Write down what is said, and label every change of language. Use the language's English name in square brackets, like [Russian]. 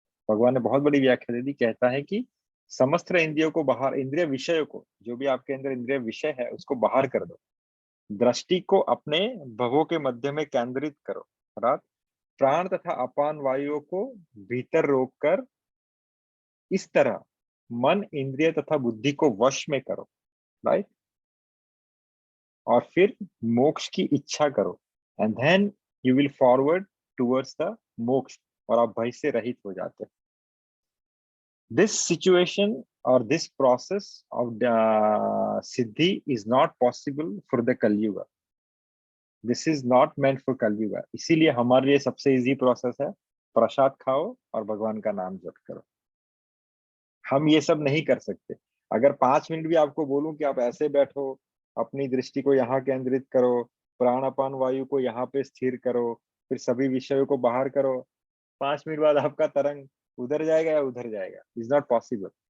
[Hindi] भगवान ने बहुत बड़ी व्याख्या दे दी, कहता है कि समस्त इंद्रियों को बाहर, इंद्रिय विषयों को, जो भी आपके अंदर इंद्रिय विषय है उसको बाहर कर दो, दृष्टि को अपने भवों के मध्य में केंद्रित करो, अर्थात प्राण तथा अपान वायुओं को भीतर रोककर इस तरह मन, इंद्रिय तथा बुद्धि को वश में करो, राइट? और फिर मोक्ष की इच्छा करो, [English] and then you will forward towards the moksha, [Hindi] और आप भय से रहित हो जाते हैं। [English] This situation or this process of the siddhi is not possible for the Kali Yuga. This is not meant for Kali Yuga. [Hindi] इसीलिए हमारे लिए सबसे इजी प्रोसेस है, प्रसाद खाओ और भगवान का नाम जप करो। हम ये सब नहीं कर सकते। अगर 5 मिनट भी आपको बोलूं कि आप ऐसे बैठो, अपनी दृष्टि को यहाँ केंद्रित करो, प्राणापान वायु को यहाँ पे स्थिर करो, फिर सभी विषयों को बाहर करो, 5 मिनट बाद आपका तरंग उधर जाएगा या उधर जाएगा, [English] Is not possible.